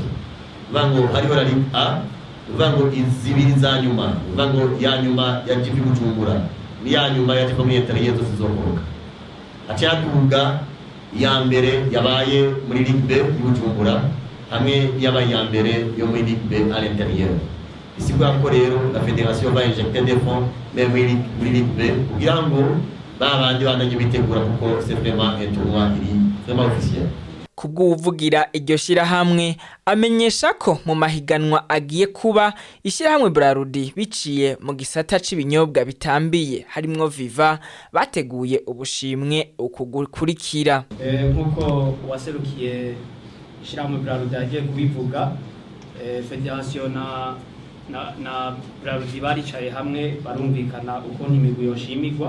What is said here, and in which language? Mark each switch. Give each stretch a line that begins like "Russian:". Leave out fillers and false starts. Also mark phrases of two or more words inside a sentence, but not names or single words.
Rundi: Vango hariho la Ligue A, vango izibiri za nyuma, vango ya nyuma ya GP Bujumbura ni ya nyuma ya GP Interieur zizokoroka. Acaduga ya mbere yabaye muri Ligue B y'Ubujumbura hamwe yabaye ya mbere yo muri Ligue B
French: à l'intérieur.
Rundi: Isigwa ko rero
French: la fédération va injecter des fonds même
Rundi: muri Ligue B kugira ngo babandi bananye bitegura kuko
French: c'est vraiment un tournoi vraiment officiel.
Rundi: Kubw'uvugira iryo shirahamwe amenyesha ko mu mahiganwa agiye kuba ishirahamwe Brarudi biciye mu gisata c'ibinyobwa bitambiye harimwo Viva bateguye ubushimwe ukugukurikira. Nkuko waserukiye ishirahamwe Brarudi agiye kubivuga, federation na Braludi baricaye hamwe barumvikana uko imigwi yoshimigwa.